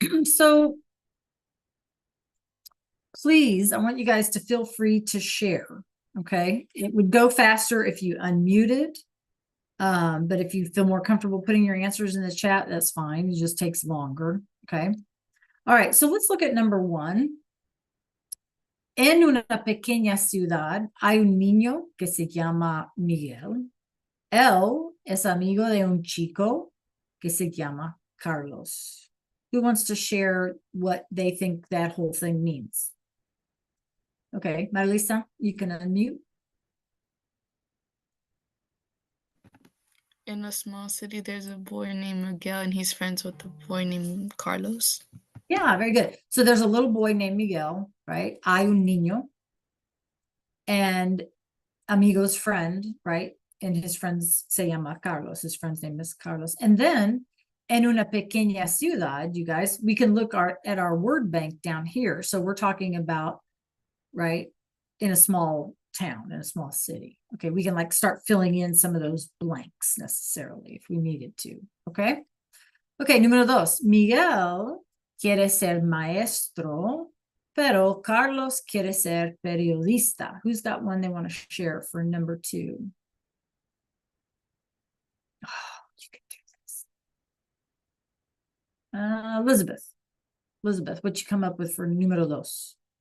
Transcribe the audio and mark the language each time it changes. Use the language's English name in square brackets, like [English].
[English] So please, I want you guys to feel free to share. Okay. It would go faster if you unmuted. But if you feel more comfortable putting your answers in the chat, that's fine. It just takes longer. Okay. All right. So let's look at number one. [Spanish] En una pequeña ciudad hay un niño que se llama Miguel. Él es amigo de un chico que se llama Carlos. [English] Who wants to share what they think that whole thing means? Okay, Marlisa, you can unmute. In a small city, there's a boy named Miguel, and he's friends with a boy named Carlos. Yeah, very good. So there's a little boy named Miguel, right? [Spanish] Hay un niño. [English] And amigo's friend, right? And his friends [Spanish] se llama Carlos. [English] His friend's name is Carlos. And then [Spanish] en una pequeña ciudad, [English] you guys, we can look at our word bank down here. So we're talking about, right, in a small town, in a small city. Okay, we can like start filling in some of those blanks necessarily if we needed to. Okay. Okay, [Spanish] número dos. Miguel quiere ser maestro, pero Carlos quiere ser periodista. [English] Who's got one they want to share for number two? Oh, you can do this. Elizabeth. Elizabeth, what you come up with for [Spanish] número dos?